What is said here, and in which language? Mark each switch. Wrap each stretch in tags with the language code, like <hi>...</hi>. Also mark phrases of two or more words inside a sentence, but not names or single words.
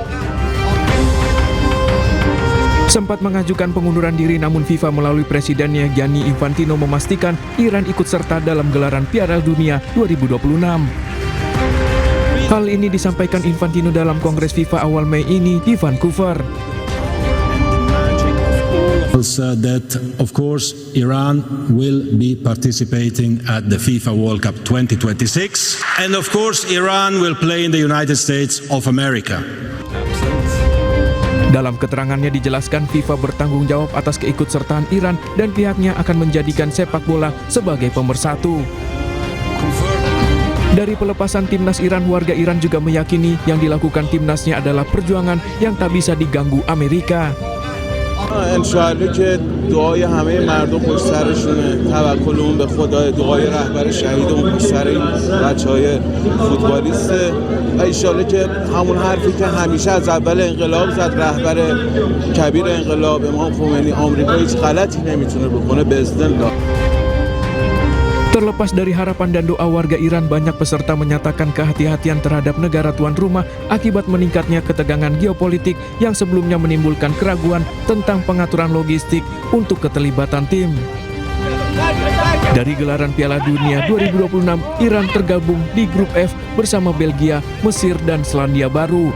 <id>Sempat mengajukan pengunduran diri, namun FIFA melalui presidennya Gianni Infantino memastikan Iran ikut serta dalam gelaran Piala Dunia 2026. Hal ini disampaikan Infantino dalam Kongres FIFA awal Mei ini di Vancouver.</id> <en>That of course Iran will be participating at the FIFA World Cup 2026, and of course Iran will play in the United States of America.</en> <id>Dalam keterangannya dijelaskan FIFA bertanggung jawab atas keikutsertaan Iran dan pihaknya akan menjadikan sepak bola sebagai pemersatu. Dari pelepasan timnas Iran, warga Iran juga meyakini yang dilakukan timnasnya adalah perjuangan yang tak bisa diganggu Amerika.</id> <fa>انشالله که دعای همه مردم پشت سرشونه، توکلمون به خدا، دعای رهبر شهیدمون پشت سر این بچهای فوتبالیسته و انشالله که همون حرفی که همیشه از اول انقلاب زد رهبر کبیر انقلاب امام خمینی، آمریکا هیچ غلطی نمیتونه بکنه باذن الله.</fa> <id>Terlepas dari harapan dan doa warga Iran, banyak peserta menyatakan kehati-hatian terhadap negara tuan rumah akibat meningkatnya ketegangan geopolitik yang sebelumnya menimbulkan keraguan tentang pengaturan logistik untuk keterlibatan tim. Dari gelaran Piala Dunia 2026, Iran tergabung di grup F bersama Belgia, Mesir, dan Selandia Baru.</id>